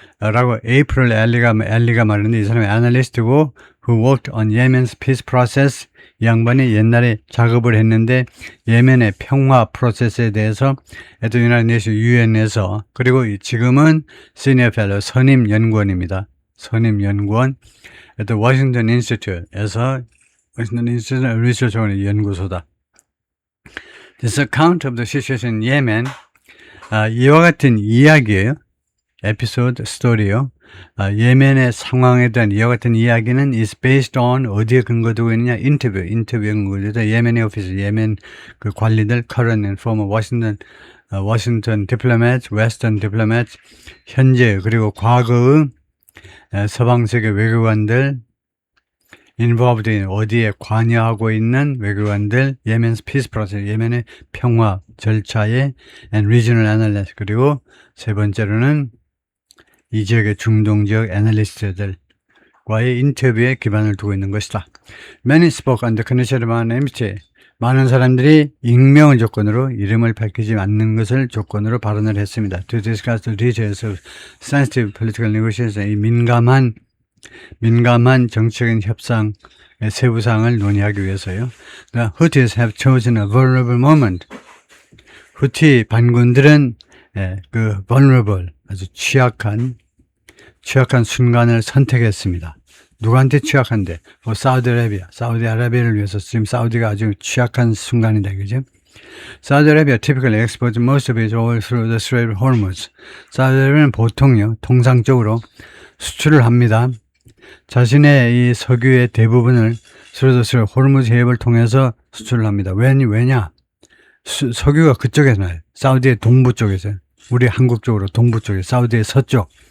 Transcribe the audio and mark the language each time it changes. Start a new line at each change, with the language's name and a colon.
Korean: 라고 에이프릴 엘리가 말하는데, 이 사람이 애널리스트고
English: who worked on Yemen's peace process.
Korean: 이 양반이 옛날에 작업을 했는데 예멘의 평화 프로세스에 대해서
English: at the United Nations
Korean: UN에서, 그리고 지금은
English: Senior Fellow
Korean: 선임 연구원입니다. 선임 연구원
English: at the Washington Institute
Korean: 에서 Washington Institute Research 연구소다.
English: This account of the situation in Yemen,
Korean: 이와 같은 이야기예요. 에피소드 스토리요. 예멘의 상황에 대한 이와 같은 이야기는
English: is based on
Korean: 어디에 근거되고 있느냐? 인터뷰에 근거되다. 예멘의 오피스, 예멘 그 관리들,
English: current and former Washington diplomats, Western diplomats,
Korean: 현재 그리고 과거의 서방 세계 외교관들,
English: involved in
Korean: 어디에 관여하고 있는 외교관들, 예멘's peace process, 예멘의 평화 절차에
English: and regional analysts,
Korean: 그리고 세 번째로는 이 지역의 중동 지역 애널리스트들과의 인터뷰에 기반을 두고 있는 것이다.
English: Many spoke under condition of anonymity.
Korean: 많은 사람들이 익명을 조건으로 이름을 밝히지 않는 것을 조건으로 발언을 했습니다.
English: To discuss the details of sensitive political negotiations.
Korean: 이 민감한 정치적인 협상의 세부 사항을 논의하기 위해서요.
English: The Houthis have chosen a vulnerable moment.
Korean: 후티 반군들은 그 vulnerable, 아주 취약한 순간을 선택했습니다. 누구한테 취약한데? 사우디아라비아를 위해서 지금 사우디가 아주 취약한 순간이다, 그죠?
English: Saudi Arabia typically exports most of its oil through the Strait of Hormuz.
Korean: 사우디아라비아는 보통요, 통상적으로 수출을 합니다. 자신의 이 석유의 대부분을 호르무즈 해협을 통해서 수출을 합니다. 왜냐? 석유가 그쪽에서 나요. 사우디의 동부 쪽에서. 우리 한국 쪽으로 동부 쪽에, 사우디의 서쪽.